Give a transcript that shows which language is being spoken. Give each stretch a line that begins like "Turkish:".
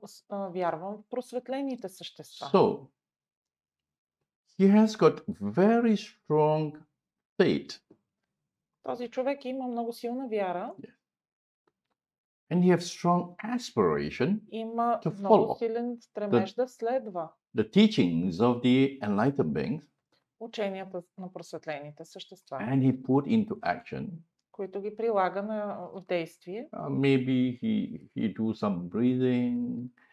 Bulgarian: Вярвам в просветлените същества.
English: So, he has got very strong faith.
Bulgarian: Този човек има много силна вяра.
English: And he has strong aspiration
Bulgarian: има
English: to
Bulgarian: много
English: follow
Bulgarian: силен стремеж да следва
English: the teachings of the enlightened beings.
Bulgarian: Ученията на просветлените същества.
English: And he put into action.
Bulgarian: Които ги прилага в действие.
English: Maybe he do some breathing.